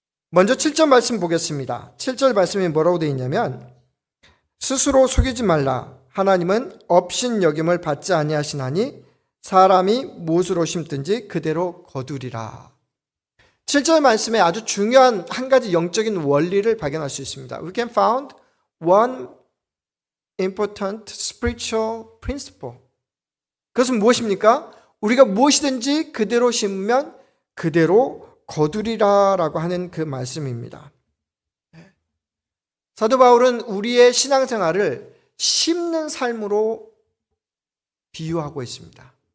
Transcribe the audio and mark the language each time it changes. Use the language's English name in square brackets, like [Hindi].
[Korean] 먼저 7절 말씀 보겠습니다. 7절 말씀이 뭐라고 되어 있냐면 스스로 속이지 말라. 하나님은 업신여김을 받지 아니하시나니 사람이 무엇으로 심든지 그대로 거두리라. 7절 말씀에 아주 중요한 한 가지 영적인 원리를 발견할 수 있습니다. [English] We can found one important spiritual principle. [Korean] 그것은 무엇입니까? 우리가 무엇이든지 그대로 심으면 그대로 거두리라라고 하는 그 말씀입니다. 사도 바울은 우리의 신앙생활을 심는 삶으로 비유하고 있습니다.